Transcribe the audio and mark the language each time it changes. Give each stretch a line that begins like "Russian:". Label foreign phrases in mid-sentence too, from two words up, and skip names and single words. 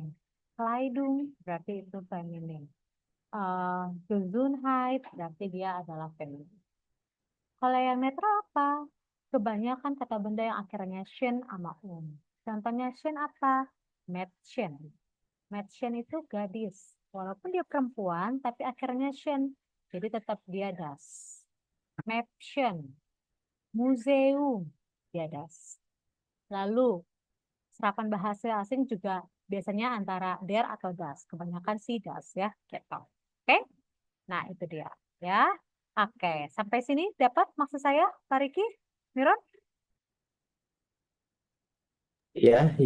Indonesian: Kleidung berarti itu feminin. Gesundheit berarti dia adalah feminin. Kalau yang netral apa? Kebanyakan kata benda yang akhirnya shen sama Contohnya shen apa? Mädchen. Mädchen itu gadis. Walaupun dia perempuan, tapi akhirnya shen. Jadi tetap dia das. Mädchen. Museum. Dia das. Lalu, serapan bahasa asing juga biasanya antara der atau das. Kebanyakan si das ya. Gitu. Oke? Nah, itu dia. Ya. Oke. Sampai sini dapat maksud saya, Pak Riki? Miron? Iya, iya.